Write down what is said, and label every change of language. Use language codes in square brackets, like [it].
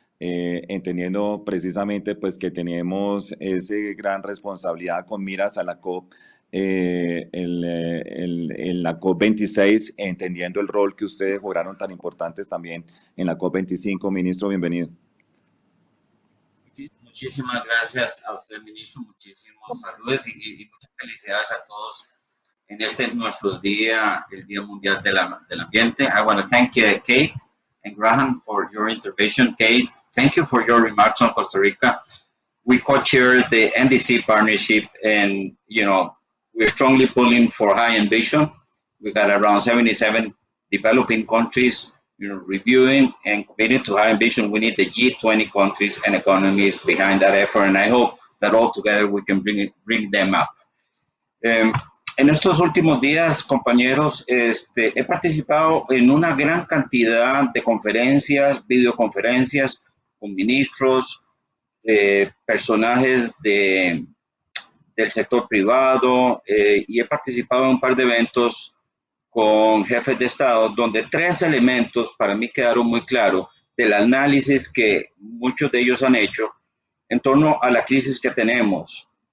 [es] entendiendo precisamente pues que tenemos esa gran responsabilidad con miras a la COP, en la COP26, entendiendo el rol que ustedes jugaron tan importantes también en la COP25. Ministro, bienvenido. Muchísimas gracias a usted, ministro. Muchísimos saludos y muchas felicidades a todos en este nuestro día, el Día Mundial del Ambiente. [en] I want to thank Kate and Graham for your intervention. Kate, thank you for your remarks on Costa Rica. We co-chair the NDC partnership, and we're strongly pulling for high ambition. We got around 77 developing countries reviewing and committing to high ambition. We need the G20 countries and economies behind that effort, and I hope that all together we can bring them up. [es] En estos últimos días, compañeros, he participado en una gran cantidad de conferencias, videoconferencias con ministros, personajes del sector privado, y he participado en un par de eventos con jefes de Estado, donde tres elementos para mí quedaron muy claros del análisis que muchos de ellos han hecho en torno a la crisis que tenemos.